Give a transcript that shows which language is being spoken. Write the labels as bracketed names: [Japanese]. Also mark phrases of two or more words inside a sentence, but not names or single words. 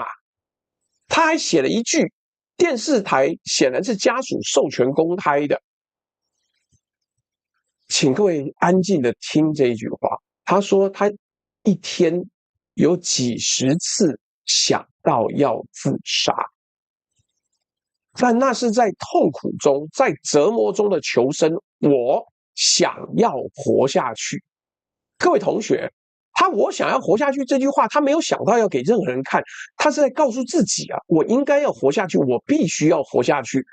[Chinese] 他還寫了一句，電視台顯然是家屬授權公開的，請各位安靜的聽這一句話。他說他一天有幾十次想到要自殺。但那是在痛苦中、在折磨中的求生。我想要活下去。各位同學，我想要活下去这句話，他沒有想到要給任何人看，他是在告訴自己啊，我應該要活下去，我必須要活下去。